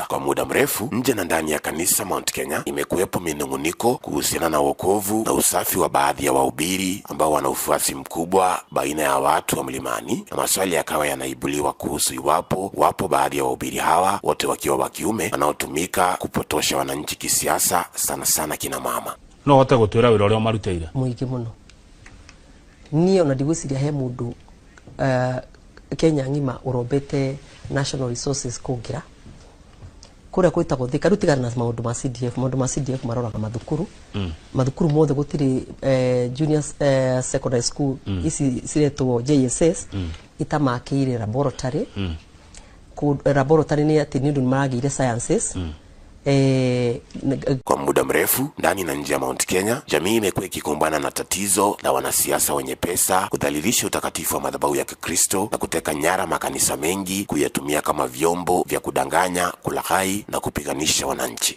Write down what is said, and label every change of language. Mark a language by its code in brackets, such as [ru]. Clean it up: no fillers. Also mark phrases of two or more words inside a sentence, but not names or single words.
[sw] Kwa muda mrefu, nje na ndani ya kanisa Mount Kenya imekuwepo minunguniko kuhusiana na wokovu na usafi wa baadhi ya wahubiri ambao wana ufuasi mkubwa baina ya watu wa mlimani, na maswali yakawa yanaibuliwa kuhusu iwapo wapo baadhi ya wahubiri hawa, wote wakiwa wa kiume, wanaotumika kupotosha wananchi kisiasa, sana sana kina mama. [ki] No hote gutwira wira uria marutire muingi muno. Niyo na ndigwiciria he mundu Kenya ngima urombete [en] national resources [ki] kungira kuria kwitagwo Thika, rutigana na maundu ma CDF maroraga mathukuru mathukuru mothe gutiri [en] junior secondary school [ki] isi ciretwo JSS itamakire [en] laboratory laboratory [ki] ni ati ni ndu maragire sciences. [sw] Kwa muda mrefu ndani na nje ya Mount Kenya, jamii imekuwa ikikumbana na tatizo la wanasiasa wenye pesa kudhalilisha utakatifu wa madhabahu ya Kikristo na kuteka nyara makanisa mengi kuyatumia kama vyombo vya kudanganya, kulaghai na kupiganisha wananchi.